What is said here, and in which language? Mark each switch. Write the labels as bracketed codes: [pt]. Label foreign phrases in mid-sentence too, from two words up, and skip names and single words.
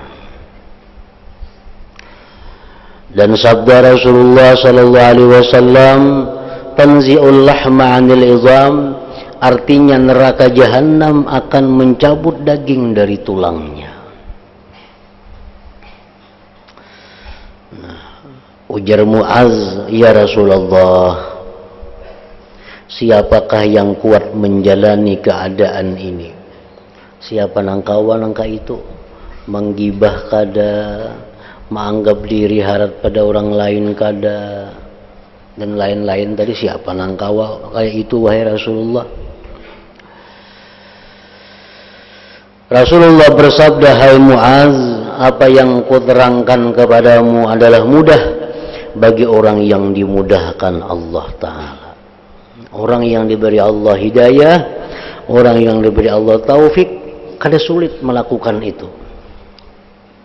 [id] Dan sabda Rasulullah [ar] صلى الله عليه وسلم, تنزع اللحم عن العظام, [id] artinya neraka jahanam akan mencabut daging dari tulangnya. Ujar Muaz, ya Rasulullah, siapakah yang kuat menjalani keadaan ini? [bjn] Siapa nangkawan nangka itu? Menggibah kada, menganggap diri harap pada orang lain kada, dan lain-lain tadi. Siapa nangkawa kayak itu wahai Rasulullah? [id] Rasulullah bersabda, hai Muaz, apa yang kuterangkan kepadamu adalah mudah bagi orang yang dimudahkan Allah Ta'ala. Orang yang diberi Allah hidayah, orang yang diberi Allah taufik, kada sulit melakukan itu.